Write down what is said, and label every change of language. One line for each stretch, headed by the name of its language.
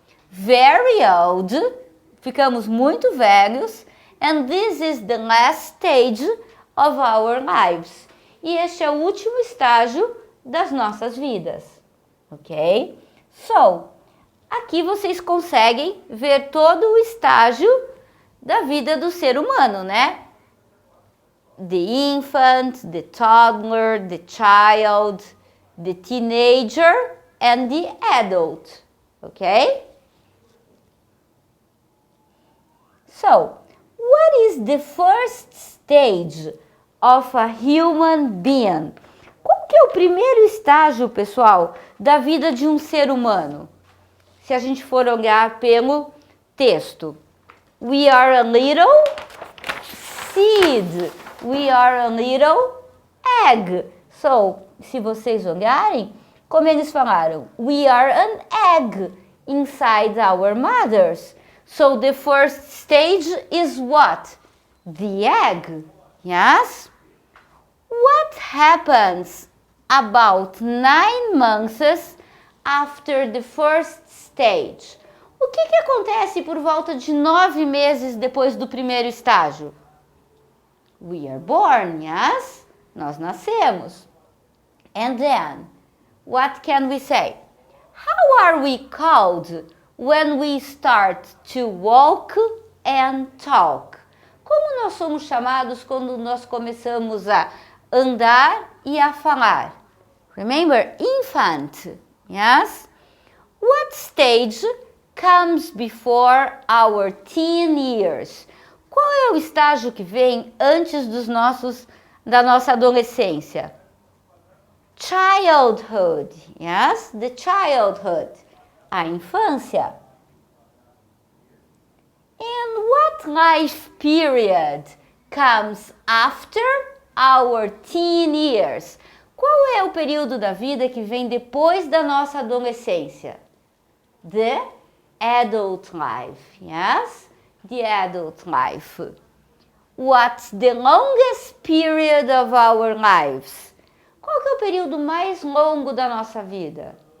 English: Very old.
Portuguese: Ficamos muito velhos.
English: And this is the last stage of our lives.
Portuguese: E este é o último estágio das nossas vidas. Ok? So, aqui vocês conseguem ver todo o estágio da vida do ser humano, né?
English: The infant, the toddler, the child, the teenager and the adult. Okay? So, what is the first stage of a human being?
Portuguese: Qual que é o primeiro estágio, pessoal, da vida de um ser humano? Se a gente for olhar pelo texto.
English: We are a little seed. We are a little egg. So,
Portuguese: se vocês olharem, como eles falaram,
English: we are an egg inside our mothers. So, the first stage is what? The egg. Yes? What happens about 9 months after the first stage?
Portuguese: O que acontece por volta de 9 meses depois do primeiro estágio?
English: We are born, yes?
Portuguese: Nós nascemos.
English: And then, what can we say? How are we called when we start to walk and talk?
Portuguese: Como nós somos chamados quando nós começamos a andar e a falar?
English: Remember, infant, yes? What stage comes before our teen years?
Portuguese: Qual é o estágio que vem antes da nossa adolescência?
English: Childhood, yes? The childhood,
Portuguese: a infância.
English: And what life period comes after our teen years?
Portuguese: Qual é o período da vida que vem depois da nossa adolescência?
English: The adult life, yes? The adult life. What's the longest period of our lives?
Portuguese: Qual que é o período mais longo da nossa vida?